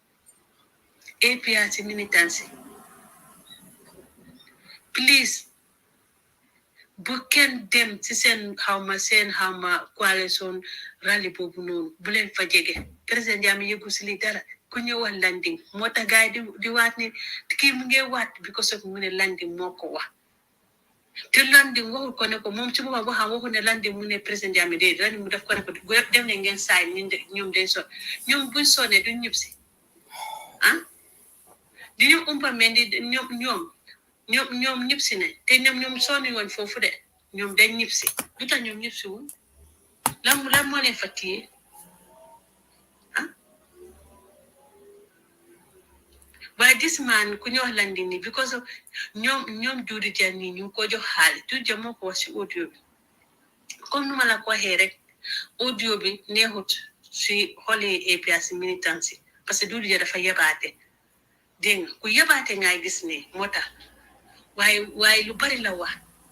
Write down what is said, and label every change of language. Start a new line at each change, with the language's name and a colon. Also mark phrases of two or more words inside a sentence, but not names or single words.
Wolof: APRC
English: militancy please
Wolof: bu kenn dem ci seen xawma
English: coalition rally
Wolof: boobu noonu bu leen fa jege président Jammeh yëgu si li dara ku ñëw wax landing moo tax gars yi di waat ni kii mu ngi waat
English: because of
Wolof: mu ne landing moo ko wax te landing waxul ko ne ko moom ci boppam waxul ne landing mu ne président Jammeh de landing mu def ko ne ko dem ne ngeen saay ñoom day son ñoom buñ sonné duñ ñib si di ñu umpamee di ñoom ñib si ne te ñoom sonni woon foofu de ñoom dañ ñib si lu tax ñoom ñib si woon lan moo leen fa téye waaye
English: this man
Wolof: ku ñu wax landing ni
English: because of
Wolof: ñoom Doudou Dia nii ñu ngi ko jox xaalis Doudou Dia moo ko wax si audio bi comme nu ma la ko waxee rek audio bi neexut si xoli APRC militancy
French: parce que
Wolof: Doudou Dia dafa yebaate dégg nga ku yebaate ngay gis ne moo tax waaye lu bari la wax